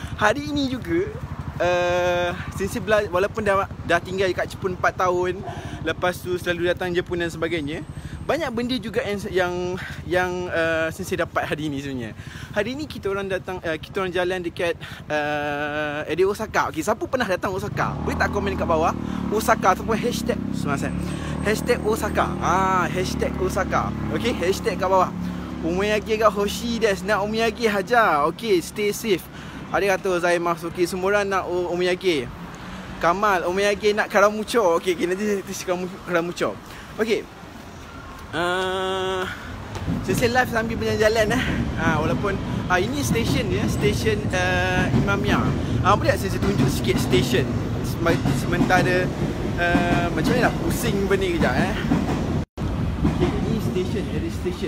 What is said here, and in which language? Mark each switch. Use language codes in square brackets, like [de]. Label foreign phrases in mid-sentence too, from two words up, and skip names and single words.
[ms] Hari ini juga sensei walaupun dah tinggal kat Jepun 4 tahun, lepas tu selalu datang Jepun dan sebagainya, banyak benda juga yang sensei dapat hari ni sebenarnya. Hari ni kita orang jalan dekat area Osaka. Okey, siapa pernah datang Osaka? Boleh tak komen kat bawah Osaka ataupun hashtag Osaka. Hashtag Osaka. Okey, hashtag kat bawah. [ja] お土産が欲しいです. [ms] Nak omiyage haja. Okey, [en] stay safe. [ja] ありがとうございます. [ms] Okay, semua orang nak omiyage. Kamal, omiyage nak karamucho. Okay, nanti karamucho. Okay. Sensei live sambil berjalan-jalan walaupun ini stesen ya, stesen Imamiya. Boleh tak saya tunjuk sikit stesen sementara macam ni lah pusing benda kejap Okay, ini stesen, [en] area station.